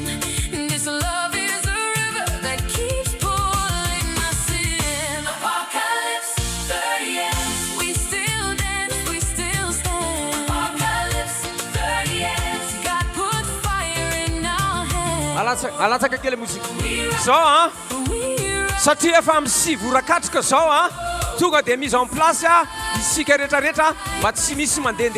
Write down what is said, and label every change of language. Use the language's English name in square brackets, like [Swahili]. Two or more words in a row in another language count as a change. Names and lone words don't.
[English] This love is a river that keeps pulling us in. Apocalypse 30 years, we still dance, we still stand. Apocalypse 30 years, God put fire in our hands. [Malagasy] alatsaka kely mozika zao satria efa amin'ny sivora-katrika zao tonga dia [French] mise en place [Malagasy] isika rehetrarehetra mba tsy misy mandehandeha